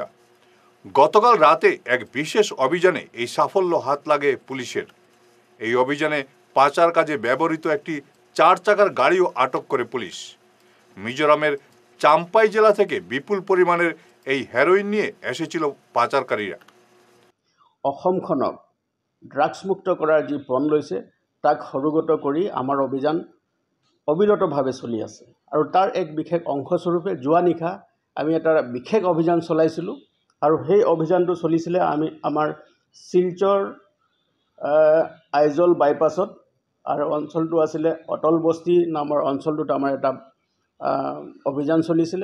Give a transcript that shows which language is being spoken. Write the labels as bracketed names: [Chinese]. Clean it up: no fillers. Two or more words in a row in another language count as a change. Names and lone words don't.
[Bangla] গতকাল রাতে এক বিশেষ অভিযানে এই সাফল্য হাত লাগে পুলিশের। এই অভিযানে পাচার কাজে ব্যবহৃত একটি 4 চাকার গাড়িও আটক করে পুলিশ। মিজোরামের চাম্পাই জেলা থেকে বিপুল পরিমাণের এই হেরোইন নিয়ে এসেছিল পাচারকারীরা। [Assamese] অসমখনক ড্ৰাগছমুক্ত কৰাৰ যি পণ লৈছে তাক সৰুগত কৰি আমাৰ অভিযান অবিৰতভাৱে চলি আছে। আৰু তাৰ এক বিশেষ অংশস্বৰূপে যোৱা নিশা আমি এটা বিশেষ অভিযান চলাইছিলোঁ। আৰু সেই অভিযানটো চলিছিলে আমাৰ শিলচৰ আইজল বাইপাছত, আৰু অঞ্চলটো আছিলে অটল বস্তি নামৰ অঞ্চলটোত আমাৰ এটা অভিযান চলিছিলে।